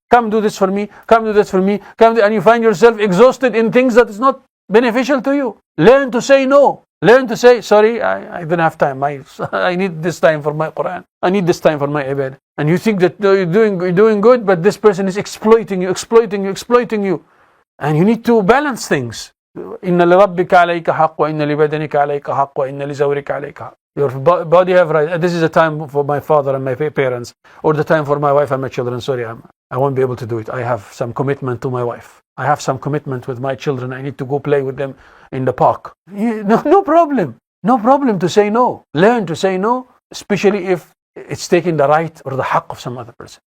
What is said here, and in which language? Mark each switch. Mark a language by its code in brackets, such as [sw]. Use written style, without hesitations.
[en] Come do this for me, come do this for me, and you find yourself exhausted in things that is not beneficial to you. Learn to say no. Learn to say, sorry, I don't have time. I need this time for my Quran. I need this time for my ibadah. And you think that you're doing good, but this person is exploiting you. And you need to balance things. [ar] إن لربك عليك حق وإن لبدنك عليك حق وإن لزوجك عليك حق. [en] Your body have right. This is the time for my father and my parents, or the time for my wife and my children. Sorry, I won't be able to do it. I have some commitment to my wife. I have some commitment with my children. I need to go play with them in the park. No problem. No problem to say no. Learn to say no, especially if it's taking the right or the haqq of some other person.